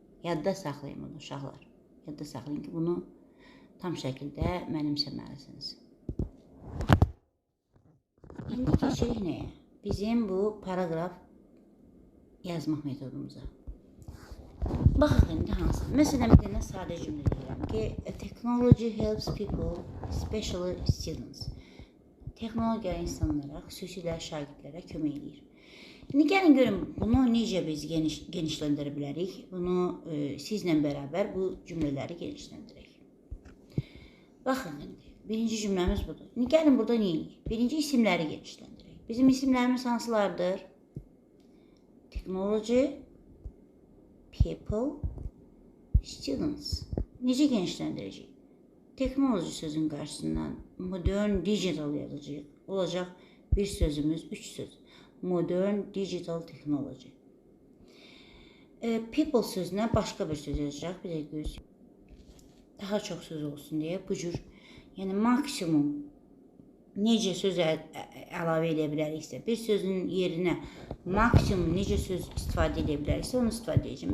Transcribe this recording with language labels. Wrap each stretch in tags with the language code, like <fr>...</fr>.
<az>Yadda saxlayın bunu uşaqlar. Yadda saxlayın ki, bunu tam şəkildə mənimsəməlisiniz. İndi keçirik nəyə? Bizim bu paragraf yazmaq metodumuza. Baxaq indi hansı? Məsələn, bir dənə sadə cümlə deyirəm ki,</az> <en>technology helps people, especially students.</en> <az>Texnologiya insanlara, xüsusilə şagirdlərə kömək edir. İndi gəlin görün, bunu necə biz genişləndirə bilərik? Bunu sizlə bərabər bu cümlələri genişləndirək. Baxın indi, birinci cümləmiz budur. İndi gəlin burada nə edirik? Birinci isimləri genişləndirək. Bizim isimlərimiz hansılardır?</az> <en>Technology, people, students.</en> <az>Necə genişləndirəcəyik? Technology sözün qarşısından</az> <en>modern, digital</en> <az>yazacağıq. Olacaq bir sözümüz, 3 söz.</az> <en>Modern, digital, technology.</en> <az>People sözünə başqa bir söz yazacaq. Bir də göz. Daha çox söz olsun deyə bu cür. Yəni maksimum necə söz əlavə edə biləriksə, bir sözün yerinə maksimum necə söz istifadə edə biləriksə, onu istifadə edəcəm.</az>